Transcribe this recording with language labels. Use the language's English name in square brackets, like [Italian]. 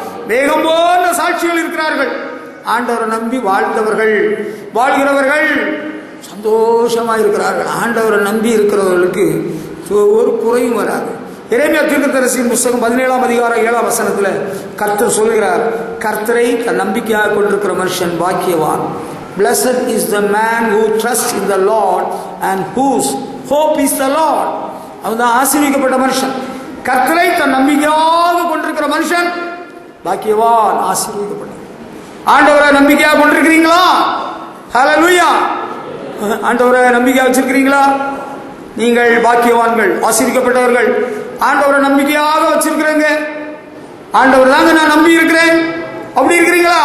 [Tamil] வேகம் போன்ற சாட்சிகள் இருக்கிறார்கள். ஆண்டவரை நம்பி வாழ்ந்தவர்கள், வாழ்கிறவர்கள் சந்தோஷமாக இருக்கிறார்கள். ஆண்டவரை நம்பி இருக்கிறவர்களுக்கு ஒரு குறையும் வராது. எரேமியா தீர்க்கதரிசியின் புத்தகம் 17ஆம் அதிகாரம் 7ஆம் வசனத்தில் கர்த்தர் சொல்கிறார், கர்த்தரை தன் நம்பிக்கையாக கொண்டிருக்கிற மனுஷன் பாக்கியவான். [English] Blessed is the man who trusts in the Lord and whose hope is the Lord. [Tamil] அவன்தான் ஆசீர்வதிக்கப்பட்ட மனுஷன். கர்த்தரை தன் நம்பிக்கையாக கொண்டிருக்கிற மனுஷன் பாக்கியவான், ஆசீர்வதிக்கப்பட்ட. ஆண்டவரை நம்பிக்கையாக கொண்டிருக்கிறீங்களா? ஹல்லேலூயா. ஆண்டவரை நம்பிக்கையாக வச்சிருக்கிறீங்களா? நீங்கள் பாக்கியவான்கள், ஆசீர்வதிக்கப்பட்டவர்கள். ஆண்டவரை நம்பிக்கையாக வச்சிருக்கிறேங்க, ஆண்டவர் தாங்க நான் நம்பி இருக்கிறேன், அப்படி இருக்கிறீங்களா?